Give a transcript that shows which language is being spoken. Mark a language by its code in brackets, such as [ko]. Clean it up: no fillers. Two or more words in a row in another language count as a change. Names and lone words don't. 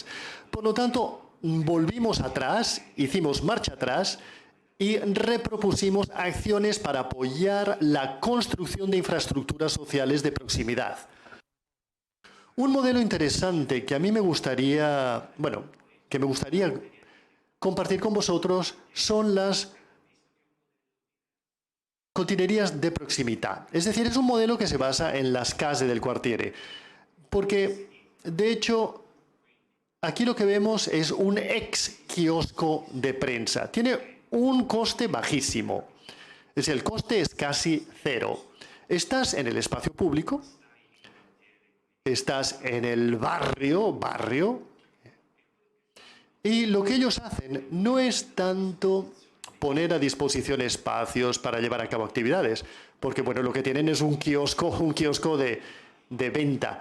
[es] Por lo tanto, volvimos atrás, hicimos marcha atrás y repropusimos acciones para apoyar la construcción de infraestructuras sociales de proximidad. Un modelo interesante que a mí me gustaría, compartir con vosotros son las continerías de proximidad. Es decir, es un modelo que se basa en las [it] case del quartiere. [es] Porque, de hecho, aquí lo que vemos es un ex kiosco de prensa. Tiene un coste bajísimo. Es decir, el coste es casi cero. Estás en el espacio público, estás en el barrio, y lo que ellos hacen no es tanto poner a disposición espacios para llevar a cabo actividades, porque bueno, lo que tienen es un kiosco de venta.